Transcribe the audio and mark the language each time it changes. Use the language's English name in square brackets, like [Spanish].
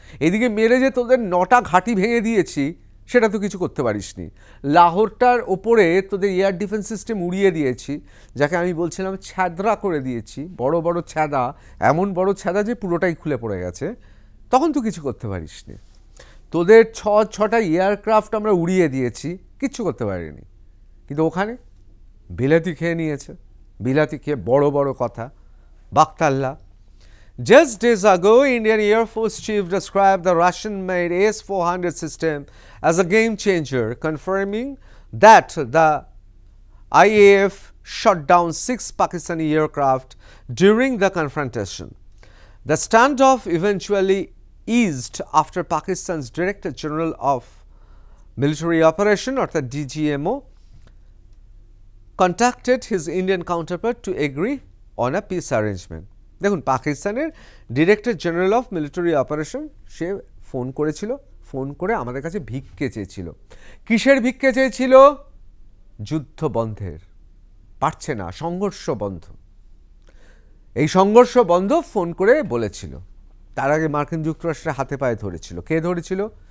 [Bangla] এদিকে মেরে যে তোদের 9টা ঘাঁটি ভেঙে দিয়েছি সেটা তো কিছু করতে পারিসনি, লাহোরটার ওপরে তোদের এয়ার ডিফেন্স সিস্টেম উড়িয়ে দিয়েছি, যাকে আমি বলছিলাম ছ্যাদরা করে দিয়েছি, বড় বড় ছ্যাদা, এমন বড় ছ্যাদা যে পুরোটাই খুলে পড়ে গেছে, তখন তো কিছু করতে পারিসনি। তোদের 6টা এয়ারক্রাফট আমরা উড়িয়ে দিয়েছি, কিচ্ছু করতে পারিনি, কিন্তু ওখানে বিলাতি খেয়ে নিয়েছে, বিলাতি খেয়ে বড় বড় কথা বাকতাল্লা। [English] Just days ago, Indian Air Force Chief described the Russian-made AS-400 system as a game changer, confirming that the IAF shot down 6 Pakistani aircraft during the confrontation. The standoff eventually eased after Pakistan's Director General of Military Operation, or the DGMO, contacted his Indian counterpart to agree on a peace arrangement. [Bangla] দেখুন, পাকিস্তানের director general of military operation say phone করেছিল, phone করে আমাদের কাছে ভিক্ষে চেয়েছিল। কিসের ভিক্ষে চেয়েছিল? যুদ্ধ বন্ধের, পারছে না, সংঘর্ষ বন্ধ। এই সংঘর্ষ বন্ধ ফোন করে বলেছিল। তার আগে মার্কিন যুক্তরাষ্ট্রের হাতে পায়ে ধরেছিল। কে ধরেছিল?